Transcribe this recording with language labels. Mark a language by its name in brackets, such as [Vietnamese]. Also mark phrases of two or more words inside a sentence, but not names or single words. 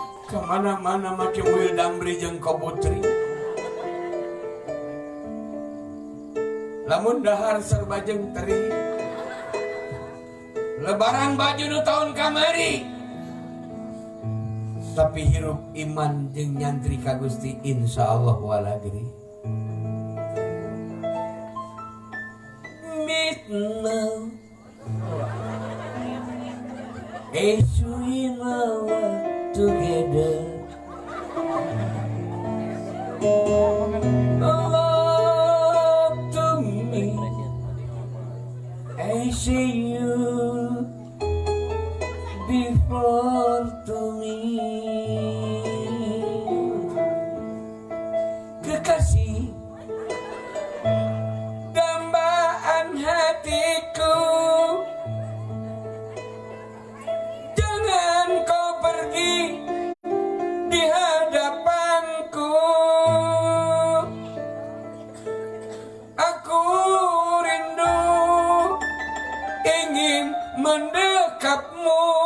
[Sundanese] kemana-mana make mobil Damri jeung Kobutri. Lamun dahar serba jeung teri. Lebaran baju nu tahun kamari. Tapi hirup iman jeung nyantri ka Gusti insyaallah walagri. [English] Midnight. As we now together, love to me. I see you before to me. [Indonesian] Kekasih, dambaan hatiku. Di hadapanku, aku rindu ingin mendekapmu.